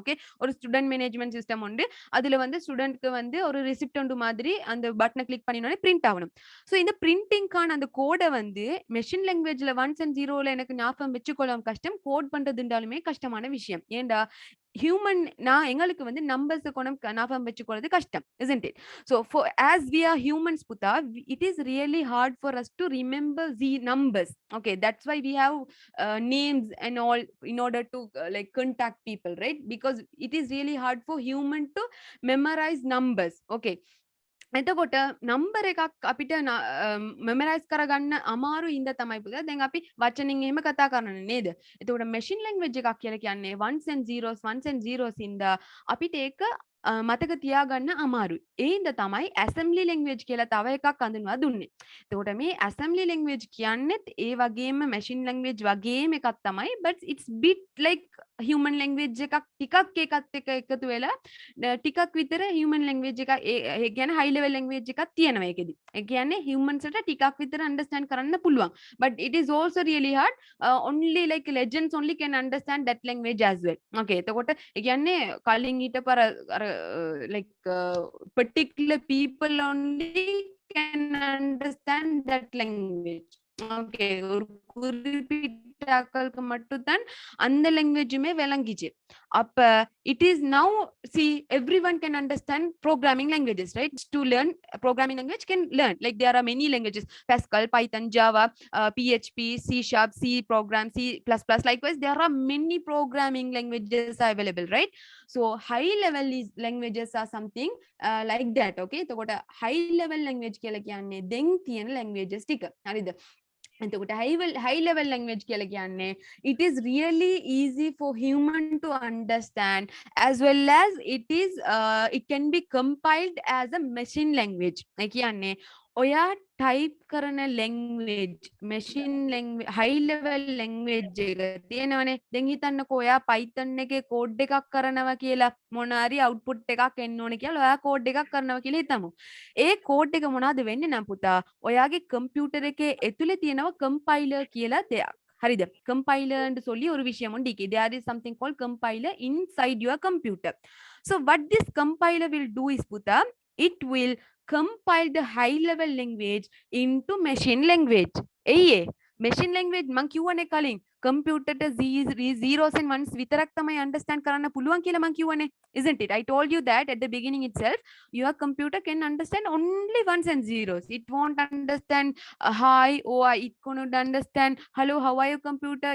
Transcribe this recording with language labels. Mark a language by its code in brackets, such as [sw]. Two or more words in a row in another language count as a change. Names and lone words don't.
[ta] ஓகே, ஒரு [en] student management system [ta] உண்டு, அதுல வந்து ஸ்டூடெண்ட்க்கு வந்து ஒரு ரெசிப்ட் ஒன்று மாதிரி அந்த [en] button click [ta] பண்ணினோனே பிரிண்ட் ஆகணும். சோ இந்த பிரிண்டிங்கான அந்த கோடை வந்து [en] machine language ones and zeros [ta] எனக்கு ஞாபகம் வச்சுக்கொள்ள கஷ்டம், கோட் பண்றதுண்டாலுமே கஷ்டமான விஷயம். ஏண்டா ஹியூமன் எங்களுக்கு வந்து நம்பர்ஸ் ஞாபகம் வச்சுக்கிறது கஷ்டம், [en] isn't it? So for as we are humans puta, it is really hard for us to remember the numbers. Okay, that's why we have names and all in order to like contact people, right? Because it is really hard for human to memorize numbers. [si] Okay, එතකොට නම්බර් එකක් අපිට මෙමරයිස් කරගන්න අමාරු ඉඳ තමයි පුතා දැන් අපි වචනින් එහෙම කතා කරන්නේ නේද? එතකොට [en] machine language [si] එකක් කියලා කියන්නේ [en] ones and zeros [si] ඉඳ අපිට ඒක මතක තියාගන්න අමාරුයි. ඒ හින්දා තමයි [en] assembly language [si] කියලා තව එකක් හඳුන්වා දුන්නේ. එතකොට මේ [en] assembly language [si] කියන්නේත් ඒ වගේම [en] machine language [si] වගේම එකක් තමයි, [en] but it's bit like human language [si] එකක් ටිකක් ඒකත් එක්ක එකතු වෙලා ටිකක් විතර [en] human language [si] එක ඒ කියන්නේ [en] high level language [si] එකක් තියෙනවා ඒකෙදි. ඒ කියන්නේ humans ට ටිකක් විතර understand කරන්න පුළුවන්. [en] But it is also really hard. Only like legends only can understand that language as well. Okay, [si] එතකොට ඒ කියන්නේ කලින් හිටපර [en] like particular people only can understand that language. [ta] Okay, ஒரு குறிப்பிட்ட ஆக்களுக்கு மட்டும் தான் அந்த லாங்குவேஜுமே விளங்கிச்சு. [en] அப்ப it is now, see, everyone can understand programming languages, right? To learn a programming language can learn, like there are many languages: Pascal, Python, Java, PHP, C sharp, C program, C++. Likewise, there are many programming languages available, right? So high level languages are something like that. Okay, so what a high level language [si] කියලා කියන්නේ දෙන් තියෙන languages ටික. හරිද? [en] එතකොට high level language [si] කියලා කියන්නේ [en] it is really easy for human to understand, as well as it can be compiled as a machine language. [si] ඒ කියන්නේ ඔයා type කරන language [en] machine language high level language [si] එක තියෙනවනේ. දැන් හිතන්නකෝ ඔයා Python එකේ code එකක් කරනවා කියලා, මොන හරි output එකක් එන්න ඕනේ කියලා ඔයා code එකක් කරනවා කියලා හිතමු. ඒ code එක මොනවද වෙන්නේ නම් පුතා, ඔයාගේ computer එකේ ඇතුලේ තියෙනවා compiler කියලා දෙයක්. හරිද? [ta] compiler ன்னு சொல்லி ஒரு விஷயம் உண்டு. [en] There is something called compiler inside your computer. So what this compiler will do is puta, it will compile the high level language into machine language. [si] එයි [en] machine language [si] මං කියවනේ කලින් computer [en] zeros and ones [si] විතරක් තමයි understand කරන්න පුළුවන් කියලා මං කියවනේ, [en] isn't it? I told you that at the beginning itself. Your computer can understand only ones and zeros. It won't understand hi, or it couldn't understand hello, how are you computer.